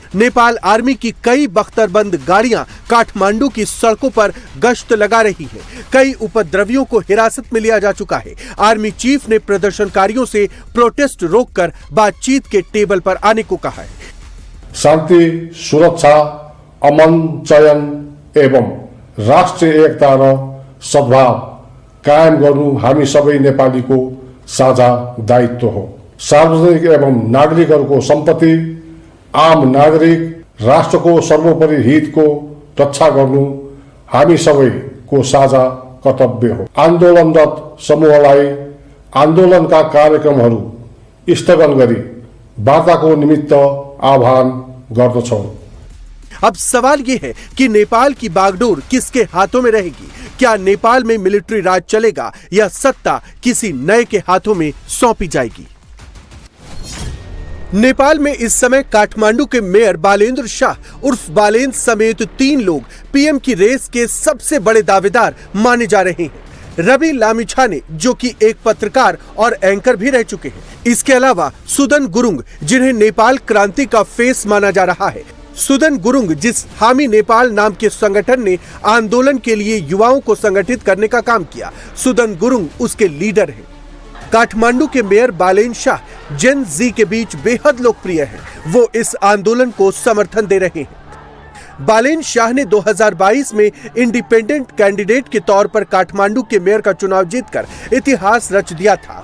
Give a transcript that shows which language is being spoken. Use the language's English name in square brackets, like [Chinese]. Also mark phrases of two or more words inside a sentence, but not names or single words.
[Hindi] नेपाल आर्मी की कई बख्तरबंद गाड़ियां काठमांडू की सड़कों पर गश्त लगा रही है। कई उपद्रवियों को हिरासत में लिया जा चुका है। आर्मी चीफ ने प्रदर्शनकारियों से प्रोटेस्ट रोककर बातचीत के टेबल पर आने को कहा है। [Nepali] शांति, सुरक्षा, अमन, चयन एवं राष्ट्रिय एकता र सद्भाव कायम गर्नु हामी सबै नेपालीको साझा दायित्व हो। सार्वजनिक एवं नागरिकहरूको सम्पत्ति, आम नागरिक, राष्ट्रको सर्वोपरि हितको रक्षा गर्नु हामी सबैको साझा कर्तव्य हो। आन्दोलनरत समूहलाई आन्दोलनका कार्यक्रमहरू स्थगन गरी वार्ताको निमित्त आह्वान गर्दछौं। [Hindi] अब सवाल यह है कि नेपाल की बागडोर किसके हाथों में रहेगी? क्या नेपाल में मिलिट्री राज चलेगा या सत्ता किसी नए के हाथों में सौंपी जाएगी? नेपाल में इस समय काठमांडू के मेयर बालेंद्र शाह उर्फ बालेन समेत 3 लोग पीएम की रेस के सबसे बड़े दावेदार माने जा रहे हैं। रवि लामिछाने, जो कि एक पत्रकार और एंकर भी रह चुके हैं। इसके अलावा सुदन गुरुंग, जिन्हें नेपाल क्रांति का फेस माना जा रहा है। सुदन गुरुंग, जिस हामी नेपाल नाम के संगठन ने आंदोलन के लिए युवाओं को संगठित करने का काम किया, सुदन गुरुंग उसके लीडर हैं। काठमांडू के मेयर बालेन शाह [English] Gen Z [Hindi] के बीच बेहद लोकप्रिय हैं। वो इस आंदोलन को समर्थन दे रहे हैं। बालेन शाह ने 2022 में [English] independent candidate [Hindi] के तौर पर काठमांडू के मेयर का चुनाव जीतकर इतिहास रच दिया था।